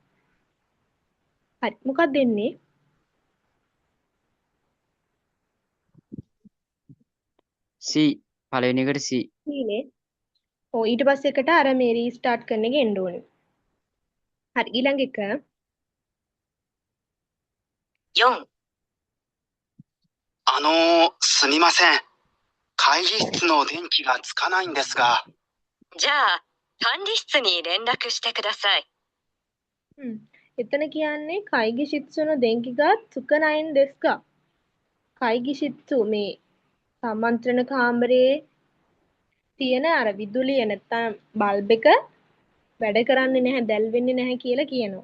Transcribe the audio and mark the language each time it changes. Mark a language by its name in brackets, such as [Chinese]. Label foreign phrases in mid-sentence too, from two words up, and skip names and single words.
[Sinhala] හරි මොකක්ද දෙන්නේ? C පළවෙනි එකට C ඊනේ. ඊට පස්සේ එකට අර මේ රීස්ටාර්ට් කරන එක එන්න ඕනේ. හරි ඊළඟ එක [Japanese] 4、すみません。会議室の電気がつかないんですが。じゃあ、管理室に連絡してください。 [Sinhala] එතන කියන්නේ [Japanese] 会議室の電気がつかないんですか. 会議室 [Sinhala] මේ සම්මන්ත්‍රණ කාමරයේ තියෙන අර විදුලිය නැත්තම් බල්බ් එක වැඩ කරන්නේ නැහැ දැල් වෙන්නේ නැහැ කියලා කියනවා.